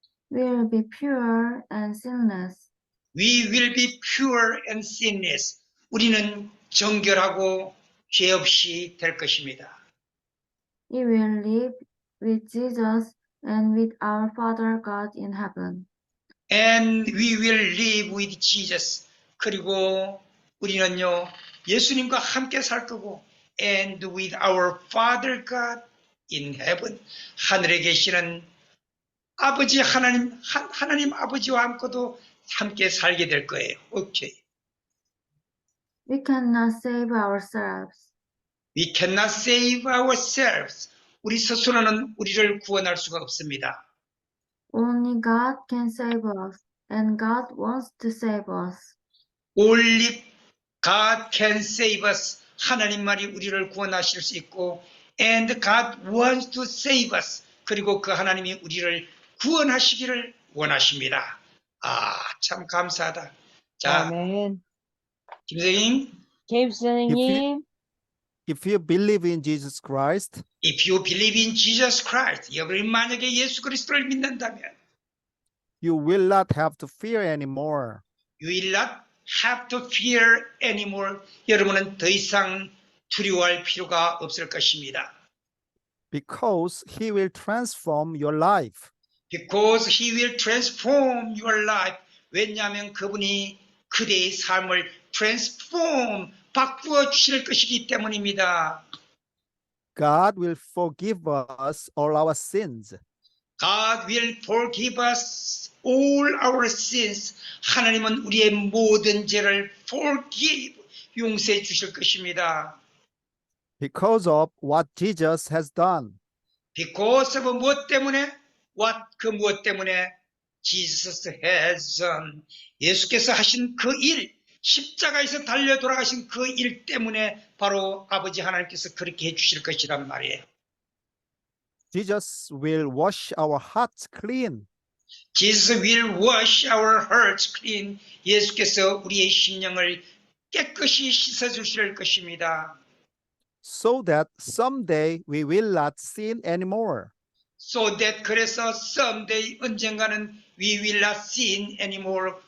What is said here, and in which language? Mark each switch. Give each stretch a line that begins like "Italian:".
English: We will be pure and sinless. We will be pure and sinless.
Korean: 우리는 정결하고 죄 없이 될 것입니다.
English: We will live with Jesus and with our Father God in heaven. And we will live with Jesus.
Korean: 그리고 우리는요, 예수님과 함께 살 거고,
English: and with our Father God in heaven.
Korean: 하늘에 계시는 아버지 하나님 아버지와 함께 살게 될 거예요. 오케이.
English: We cannot save ourselves. We cannot save ourselves.
Korean: 우리 스스로는 우리를 구원할 수가 없습니다.
English: Only God can save us, and God wants to save us. Only God can save us.
Korean: 하나님만이 우리를 구원하실 수 있고,
English: and God wants to save us.
Korean: 그리고 그 하나님이 우리를 구원하시기를 원하십니다. 참 감사하다. 자, 아멘. 김 선생님. 제임스 선생님.
English: If you believe in Jesus Christ, If you believe in Jesus Christ,
Korean: 여러분이 만약에 예수 그리스도를 믿는다면,
English: you will not have to fear anymore. you will not have to fear anymore.
Korean: 여러분은 더 이상 두려워할 필요가 없을 것입니다.
English: Because he will transform your life. Because he will transform your life.
Korean: 왜냐하면 그분이 그대의 삶을 transform, 바꾸어 주실 것이기 때문입니다.
English: God will forgive us all our sins. God will forgive us all our sins.
Korean: 하나님은 우리의 모든 죄를 forgive, 용서해 주실 것입니다.
English: Because of what Jesus has done. Because of
Korean: 무엇 때문에?
English: What,
Korean: 그 무엇 때문에?
English: Jesus has done.
Korean: 예수께서 하신 그 일, 십자가에서 달려 돌아가신 그 일 때문에 바로 아버지 하나님께서 그렇게 해주실 것이란 말이에요.
English: Jesus will wash our hearts clean. Jesus will wash our hearts clean.
Korean: 예수께서 우리의 심령을 깨끗이 씻어주실 것입니다.
English: So that someday we will not sin anymore. So that
Korean: 그래서
English: someday
Korean: 언젠가는
English: we will not sin anymore.